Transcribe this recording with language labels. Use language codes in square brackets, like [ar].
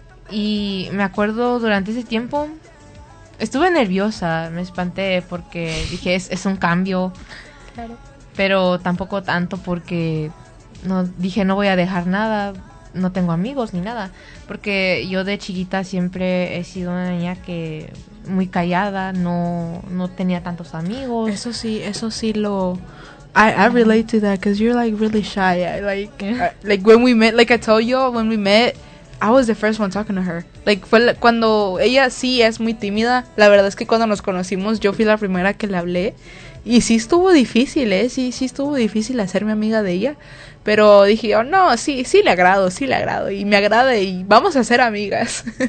[es] Y me acuerdo durante ese tiempo estuve nerviosa, me espanté porque dije es un cambio. Claro. Pero tampoco tanto porque no dije no voy a dejar nada, no tengo amigos ni nada, porque yo de chiquita siempre he sido una niña que muy callada, no tenía tantos amigos. Eso sí lo [en] I relate to that because you're like really shy. Like when we met, like I told you, when we met, I was the first one talking to her. [es] Like fue cuando ella sí es muy tímida. La verdad es que cuando nos conocimos, yo fui la primera que le hablé y sí estuvo difícil, sí estuvo difícil hacerme amiga de ella. Pero dije, oh no, sí le agrado y me agrada y vamos a ser amigas.